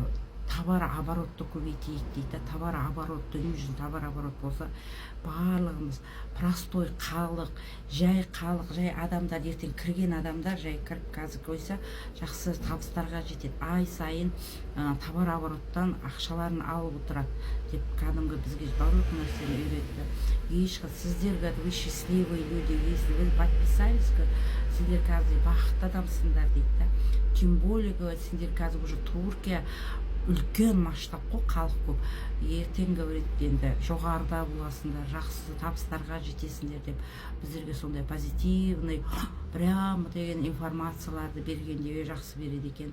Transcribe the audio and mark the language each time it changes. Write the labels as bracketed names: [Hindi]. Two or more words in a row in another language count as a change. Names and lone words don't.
[Kazakh] Товар оборотты көбейтейік дейді. [Russian] Товар оборот, [Kazakh] дүние жүзінде [Russian] товар оборот [Kazakh] болса, барлығымыз простой халық, жай адамдар, ертең кірген адамдар, жай кіріп қазір қойса, жақсы табыстарға жетеді. Ай сайын товар обороттан ақшаларын алып отырады деп кәдімгі бізге барлық нәрсені үйретті. [Russian] Сіздер вы счастливые люди, если вы подписались, [Kazakh] сендер қазір бақытты адамсыңдар дейді. [Russian] Тем более, [Kazakh] сендер қазір уже Туркия үлкен масштаб қой, халық көп. Ертең енді жоғарыда боласыңдар, жақсы табыстарға жетесіңдер деп біздерге сондай [Russian] позитивный, прямо [Kazakh] деген информацияларды бергенде жақсы береді екен.